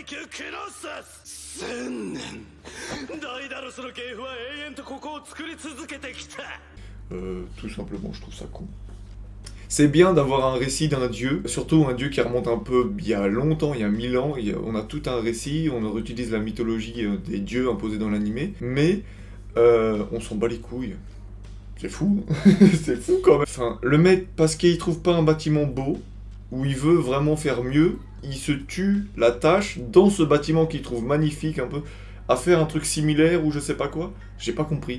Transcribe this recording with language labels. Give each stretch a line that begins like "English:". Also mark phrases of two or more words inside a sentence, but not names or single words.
Japanese: 宮クノッサス1000年ダイダロスの系譜は永遠とここを作り続けてきた。
French: Tout simplement, je trouve ça con. C'est bien d'avoir un récit d'un dieu, surtout un dieu qui remonte un peu il y a longtemps, il y a 1000 ans, on a tout un récit, on réutilise la mythologie des dieux imposés dans l'animé, mais on s'en bat les couilles. C'est fou, c'est fou quand même. Enfin, le mec, parce qu'il trouve pas un bâtiment beau, où il veut vraiment faire mieux, il se tue la tâche dans ce bâtiment qu'il trouve magnifique un peu, à faire un truc similaire ou je sais pas quoi, j'ai pas compris.